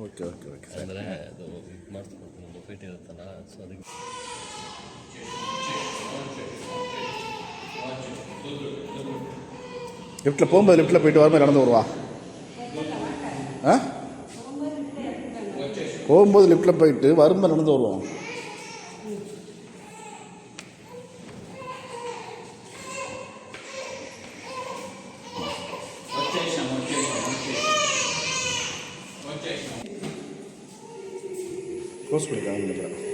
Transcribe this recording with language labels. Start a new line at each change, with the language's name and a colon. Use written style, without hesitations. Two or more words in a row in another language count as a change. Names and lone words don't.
English: okay okay okay
Kannada: ಅಂದರೆ ಅದು ಮಾಡಿಸ್ಬೇಕು ನಮ್ಮ ಫೀಟ್ ಇರುತ್ತಲ್ಲ, ಸೊ ಅದಕ್ಕೆ
Tamil: லிஃப்ட்டில் போகும்போது லிஃப்ட்டில் போயிட்டு வரும்போது நடந்து வருவா. ஆ போகும்போது லிஃப்ட்டில் போயிட்டு வரும்போது நடந்து வருவோம். க்ளோஸ் பண்ணிக்கலாம் நினைக்கிறேன்.